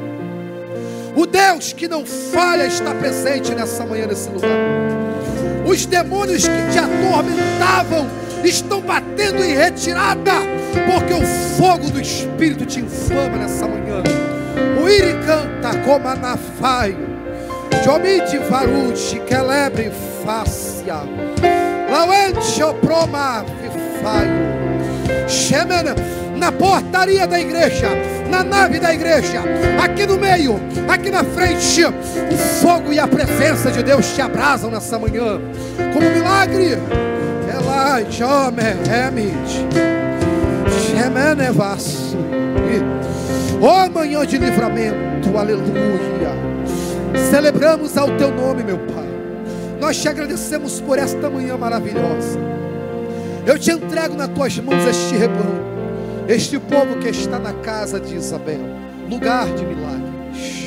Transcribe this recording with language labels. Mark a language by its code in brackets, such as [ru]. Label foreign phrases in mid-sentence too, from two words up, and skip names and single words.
[pt] O Deus que não falha está presente nessa manhã, nesse lugar. Os demônios que te atormentavam estão batendo em retirada, porque o fogo do Espírito te inflama nessa manhã. O Iri canta como anafaio, Jomite varuti, quelebre fácia, Lauente oproma vifaio, Shemena, na portaria da igreja, na nave da igreja, aqui no meio, aqui na frente, o fogo e a presença de Deus te abrasam nessa manhã, como um milagre. Ela jome remite, Shemene vasso, ó manhã de livramento, aleluia. Celebramos ao teu nome, meu Pai. Nós te agradecemos por esta manhã maravilhosa. Eu te entrego nas tuas mãos este rebanho, este povo que está na casa de Isabel, lugar de milagres.